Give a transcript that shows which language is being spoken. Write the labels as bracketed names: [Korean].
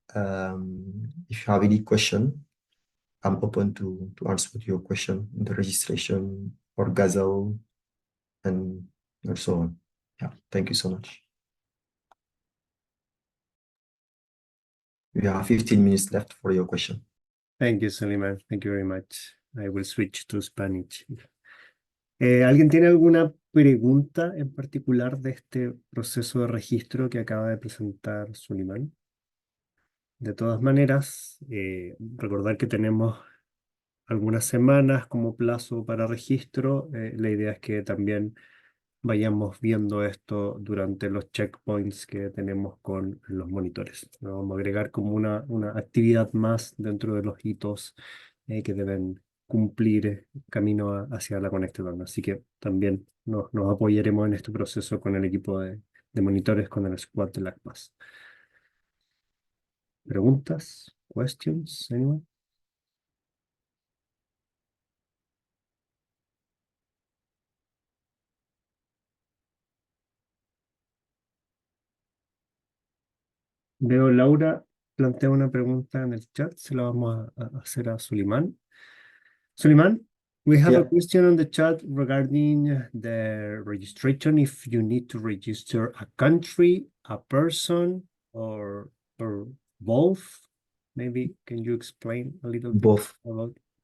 [English] If you have any question, I'm open to answer your question in the registration or Gazelle and so on. Yeah, thank you so much. We have 15 minutes left for your question. Thank you, Souleymane. Thank you very much. I will switch to Spanish. [Spanish] ¿Alguien tiene alguna pregunta en particular de este proceso de registro que acaba de presentar Souleymane? De todas maneras, recordar que tenemos algunas semanas como plazo para registro. La idea es que también vayamos viendo esto durante los checkpoints que tenemos con los monitores. Lo vamos a agregar como una actividad más dentro de los hitos que deben cumplir camino hacia la Connectathon. Así que también nos apoyaremos en este proceso con el equipo de monitores, con el squad de LACPASS. ¿Preguntas? [English] ¿Questions? Anyone? [Spanish] Veo Laura plantea una pregunta en el chat, se la vamos a hacer a Souleymane. [English] Souleymane, we have a question on the chat regarding the registration, if you need to register a country, a person, or both. Maybe can you explain a little bit about?